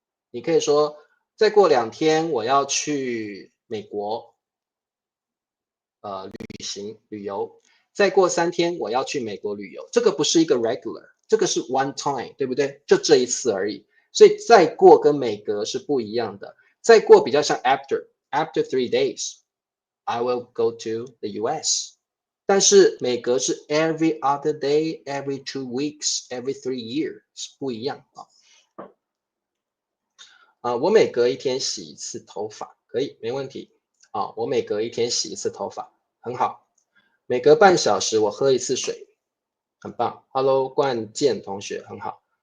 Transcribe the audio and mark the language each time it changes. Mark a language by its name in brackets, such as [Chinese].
[Chinese] 你可以说，再过2天我要去美国旅游，再过3天我要去美国旅游，这个不是一个 [English] regular， [Chinese] 这个是 [English] one time， [Chinese] 对不对？就这一次而已。所以再过跟每隔是不一样的。再过比较像 [English] after 3 days I will go to the US。 [Chinese] 但是每隔是 [English] every other day, every 2 weeks, every 3 years [Chinese] 不一样我每隔1天洗1次头发，可以，没问题我每隔1天洗1次头发，很好。每隔半小时我喝1次水，很棒。Hello， 冠健同学，很好。